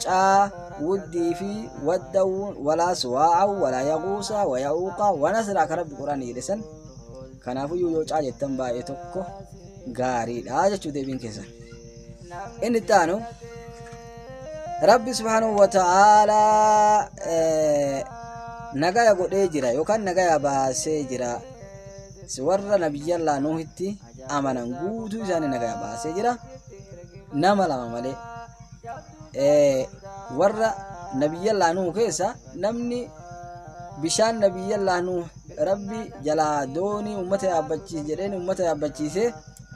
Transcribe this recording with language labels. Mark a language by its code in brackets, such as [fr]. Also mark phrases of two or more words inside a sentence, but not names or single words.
[om] Wuddii fi Waddawun walaa Suwaa walaa Yaguusaa wa Yaquuqaa wa Nasraa ka Rabbi Quraanii jedhesan kanaafuu yoo C jettan baay'ee tokko gaariidha jechuu deebiin keessa. Inni taanu Rabbi [ar] سبحانه وتعالى [om] nagaya godhee jira yookaan nagaya baasee jira. Warra Nabiyallah Nuhitti amanan guutuu isaanii nagaya baasee jira. Nama lama malee warra Nabiyallah Nuh keessa namni bishaan Nabiyallah Nuh Rabbi jalaa doonii ummata yaabbachiise jedheen ummata yaabbachiise